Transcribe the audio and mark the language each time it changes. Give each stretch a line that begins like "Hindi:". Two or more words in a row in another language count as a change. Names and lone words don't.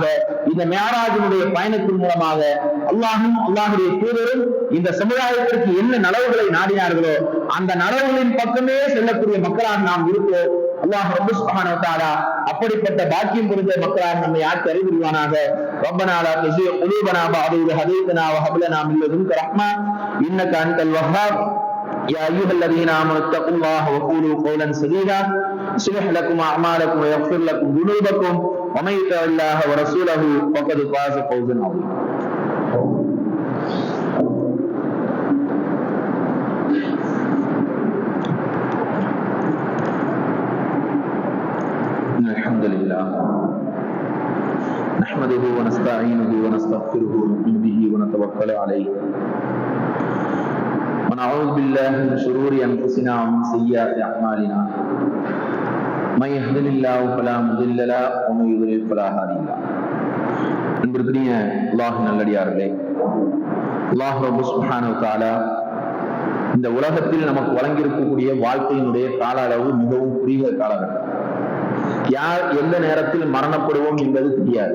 Tamil: இந்த மிஅராஜினுடைய பயணத்தின் மூலமாக அல்லாஹும் அல்லாஹுடைய தூதரும் இந்த சமுதாயத்திற்கு என்ன நலவுகளை நாடினார்களோ அந்த நலவுகளின் பக்கமே செல்லக்கூடிய மக்களாக நாம் இருப்போம். அல்லாஹ் ரப்பல்
Arabic: سبحانه وتعالى
Tamil: அப்படிப்பட்ட பாக்கியம் புரிந்த மக்களாக நம்மை ஆக்கி அருள் புரிவானாக.
Arabic: ربنا لا تزغ قلوبنا بعد إذ هديتنا وهب لنا من لدنك رحمة إنك أنت الوهاب. يا أيها الذين آمنوا اتقوا الله وقولوا قولا سديدا يصلح لكم أعمالكم ويغفر لكم ذنوبكم ومن يطع الله ورسوله فقد فاز فوزا عظيما. الحمد لله نحمده ونستعينه ونستغفره ونؤمن به ونتوكل عليه ونعوذ بالله من شرور انفسنا ومن سيئات اعمالنا من يهده الله فلا مضل له ومن يضلل فلا هادي له.
Tamil: அன்பிற்குரிய அல்லாஹ் நல்லடியார்களே, அல்லாஹ் ரப்பல்
Arabic: سبحانه وتعالى
Tamil: இந்த உலகத்தில் நமக்கு வழங்கியிருக்கக்கூடிய வாழ்க்கையினுடைய கால அளவு மிகவும் குறுகிய காலகட்டம். யார் எந்த நேரத்தில் மரணப்படுவோம் என்பது தெரியாது.